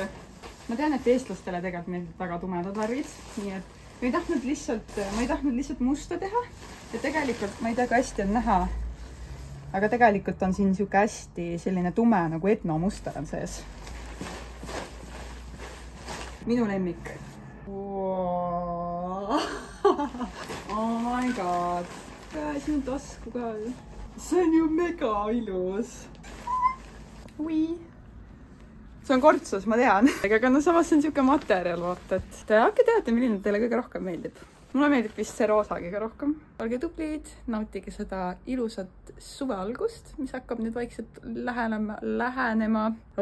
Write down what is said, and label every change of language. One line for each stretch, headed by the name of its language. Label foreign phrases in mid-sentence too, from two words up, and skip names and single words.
Estonian: Ma tean, et eestlastele tegelikult meeldib väga tumedad värvid. Nii et ma ei tahtnud lihtsalt musta teha. Ja tegelikult ma ei tea, kui hästi on näha. aga tegelikult on siin siuke hästi selline tume nagu etnomuster on sees. Minu lemmik.
English: Oh my god.
Estonian: Siin on tasku ka. See on ju mega ilus. See on kortsus, ma tean. Aga no samas see on siuke materjal, vaata, et te hakka teate, milline teile kõige rohkem meeldib. Mulle meeldib vist see roosa kõige rohkem. Olge tublid, nautige seda ilusat suve algust, mis hakkab nüüd vaikselt lähenema.